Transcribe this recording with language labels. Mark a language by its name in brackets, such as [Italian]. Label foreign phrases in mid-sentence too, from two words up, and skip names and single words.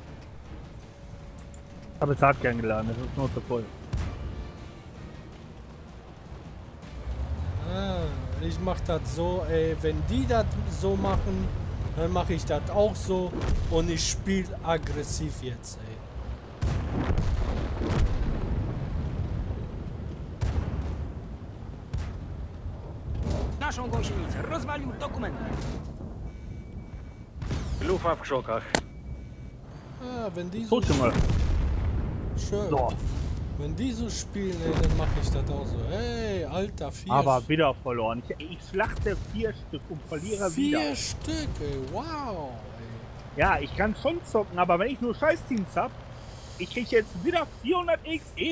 [German] Habe jetzt hart gern geladen, das ist nur zu voll. Ah, ich mach das so, ey, wenn die das so machen, dann mache ich das auch so und ich spiele aggressiv jetzt, ey. [Polish] Naszą gąsienicę rozwalił dokument. Lufa w krzokach. [German] Ah, wenn die so, Tot mal. schön. So. Wenn die so spielen, ey, dann mache ich das auch so. Ey, Alter, 4 Aber wieder verloren. Ich schlachte 4 Stück und verliere wieder. 4 Stück, ey, wow. Ey. Ja, ich kann schon zocken, aber wenn ich nur Scheißteams hab, ich krieg jetzt wieder 400 XE